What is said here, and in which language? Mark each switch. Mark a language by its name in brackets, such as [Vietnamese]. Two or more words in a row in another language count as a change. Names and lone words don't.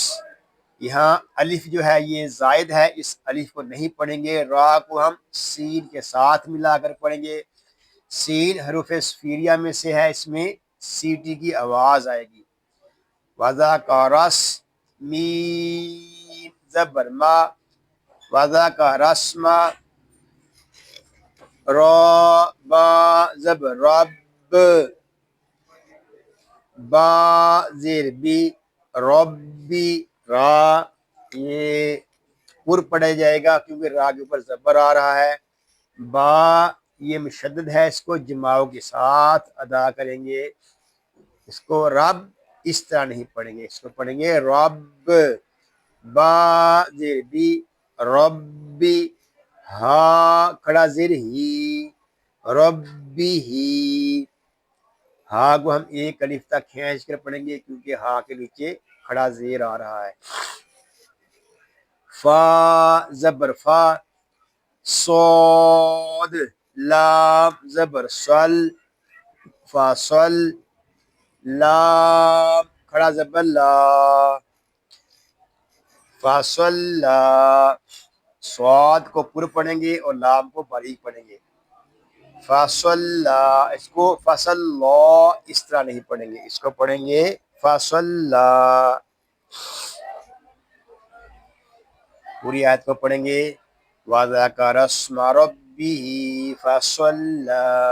[Urdu] یہاں الف جو ہے یہ زائد ہے، اس الف کو نہیں پڑھیں گے، را کو ہم سین کے ساتھ ملا کر پڑھیں گے. سین حروف صفیریہ میں سے ہے، اس میں سیٹی کی آواز آئے گی. وازا کا رس. میم زبر ما وازا کا رسما. را با زبر رب با زیر بی ربی. را یہ پر پڑھا جائے گا کیونکہ را کے اوپر زبر آ رہا ہے. با یہ مشدد ہے، اس کو جماؤ کے ساتھ ادا کریں گے، اس کو رب اس طرح نہیں پڑھیں گے، اس کو پڑھیں گے رب. با زیر بی ربی. ہا کھڑا زیر ہی ربی ہی. ہا کو ہم ایک الف تک کھینچ کر پڑھیں گے کیونکہ ہا کے نیچے کھڑا زیر آ رہا ہے. فا زبر فا. صاد لام زبر صل فاصل. لام کھڑا زبر لا فاصل لا. صاد کو پر پڑھیں گے اور لام کو باریک پڑھیں گے. [Arabic] فاصل لا. [Urdu] اس کو [Arabic] فصل لا [Urdu] اس طرح نہیں پڑھیں گے، اس کو پڑھیں گے [Arabic] فاصل لا. [Urdu] پوری آیت کو پڑھیں گے. [Arabic] واذكر اسم ربه فصلى.